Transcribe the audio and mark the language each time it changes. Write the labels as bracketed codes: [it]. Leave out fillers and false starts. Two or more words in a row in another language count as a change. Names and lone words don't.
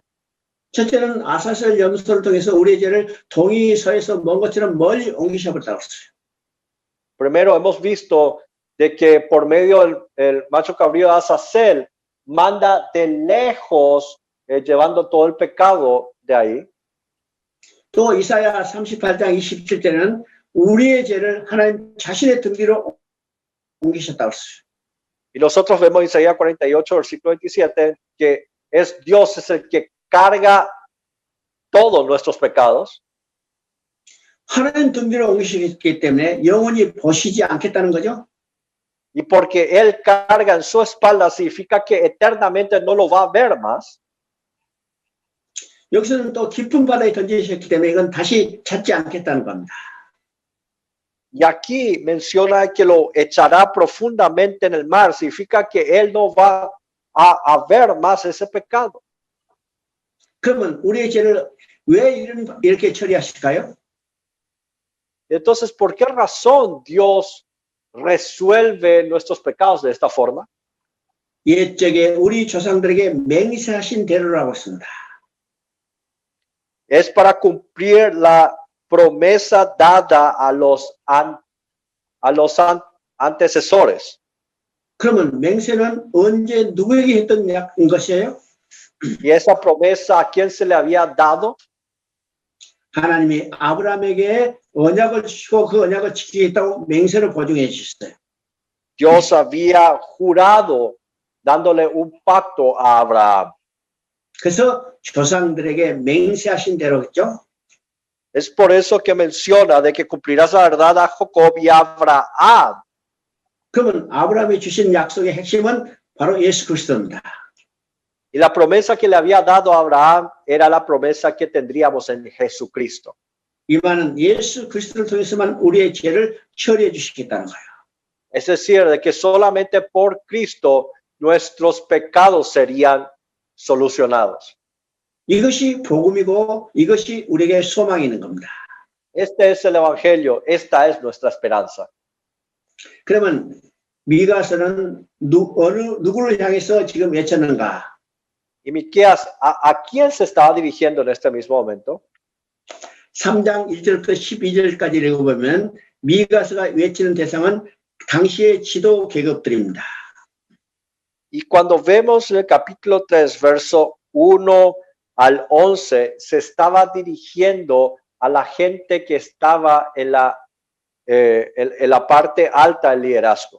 [ko] 첫째는 아사셀 염소를 통해서 우리의 죄를 동이 서에서 먼 것처럼 멀리 옮기셔버렸다고 했어요. [es] Primero hemos visto de que por medio del macho cabrío de Azazel manda de lejos llevando todo el pecado de ahí. [ko] 또 이사야 38장 27절에는 우리의 죄를 하나님 자신의 등 뒤로 옮기셨다고 했어요. [es] Y nosotros vemos en Isaías 48, versículo 27, que Dios es el que carga todos nuestros pecados. [ko] 하나님 등 뒤로 옮기시기 때문에 영원히 보시지 않겠다는 거죠. [es] Y porque Él carga en su espalda significa que eternamente no lo va a ver más. [ko] 여기서는 또 깊은 바다에 던지셨기 때문에 이건 다시 찾지 않겠다는 겁니다. [es] Y aquí menciona que lo echará profundamente en el mar. Significa que Él no va a ver más ese pecado. [ko] 그러면 우리의 죄를 왜 이렇게 처리하실까요? [es] Entonces, ¿por qué razón Dios resuelve nuestros pecados de esta forma? [ko] 옛적에 우리 조상들에게 맹세하신 대로라고 했습니다. [es] Es para cumplir la promesa dada a los antecesores. [ko] 그러면 맹세는 언제 누구에게 했던 것이에요? [es] Y esa promesa, ¿a quién se le había dado? [ko] 하나님이 아브라함에게 언약을 주시고 그 언약을 지키겠다고 맹세를 보증해 주셨어요. [es] Dios había jurado dándole un pacto a Abraham. [ko] 그래서 조상들에게 맹세하신 대로겠죠. [es] Es por eso que menciona de que cumplirás la verdad a Jacob y a Abraham. [ko] 그러면 아브라함이 주신 약속의 핵심은 바로 예수 그리스도입니다. [es] Y la promesa que le había dado a Abraham era la promesa que tendríamos en Jesucristo. [ko] 이만은 예수 그리스도를 통해서만 우리의 죄를 처리해 주시겠다는 거예요. [es] Es decir, de que solamente por Cristo nuestros pecados serían solucionados. [ko] 이것이 복음이고 이것이 우리에게 소망이 있는 겁니다. [es] Este es el evangelio, esta es nuestra esperanza. [ko] 그러면 미가서는 누구를 향해서 지금 외쳤는가? [es] Y Miqueas, ¿a quién se estaba dirigiendo en este mismo momento? [ko] 3장 1절부터 12절까지 읽어보면 미가서가 외치는 대상은 당시의 지도 계급들입니다. [es] Y cuando vemos el capítulo 3, verso 1 al 11, se estaba dirigiendo a la gente que estaba en la parte alta del liderazgo.